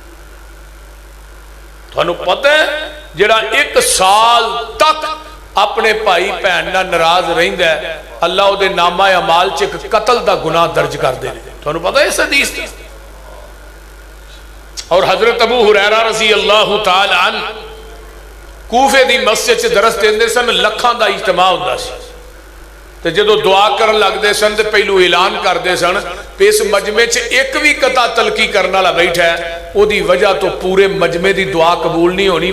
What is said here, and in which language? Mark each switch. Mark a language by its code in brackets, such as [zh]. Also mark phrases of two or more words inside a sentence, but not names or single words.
[pa] تہانوں پتا ہے جہڑا 1 سال تک اپنے بھائی بھین نال ناراض رہندا ہے، اللہ اوہدے نامہ اعمال چ ایک قتل دا گناہ درج کر دے. تہانوں پتا ہے اس حدیث دی۔ اور حضرت ابو ہریرہ [ar] رضي الله تعالى عنه [pa] کوفے دی مسجد چ درس دیندے سن. لکھاں دا اجتماع ہوندا سی تے جدوں دعا کرن لگدے سن تے پہلوں اعلان کردے سن کہ اس مجمعے چ ایک بھی قطع تعلقی کرنے والا بیٹھا ہے، اوہدی وجہ توں پورے مجمعے دی دعا قبول نہیں ہونی.